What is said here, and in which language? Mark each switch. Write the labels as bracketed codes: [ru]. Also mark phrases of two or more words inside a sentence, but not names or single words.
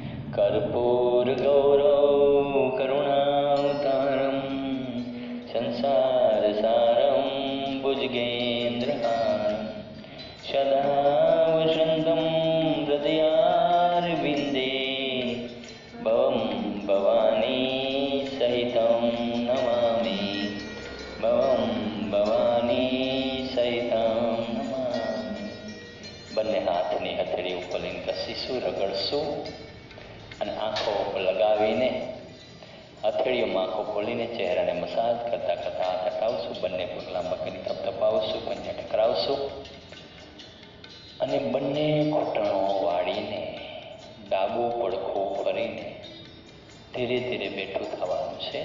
[sa] कर्पूरगौरव करुणावतारं संसारसारं भुजगेन्द्रहारं सदा वसन्तं हृदयारविन्दे भवं भवानी सहितं नमामि। भवं भवानी सहितं नमामि। [gu] બંને હાથની હથેળી ઉપર લઈને ઘસીશું, રગડશું અને આંખો ઉપર લગાવીને હથેળીઓમાં આંખો ખોલીને ચહેરાને મસાજ કરતા કરતા હાથ હટાવશું, બંને પગ લાંબા કરી થપથપાવશું, પંજા ટકરાવશું અને બંને ઘૂંટણો વાળીને ડાબું પડખું ફરીને ધીરે ધીરે બેઠું થવાનું છે।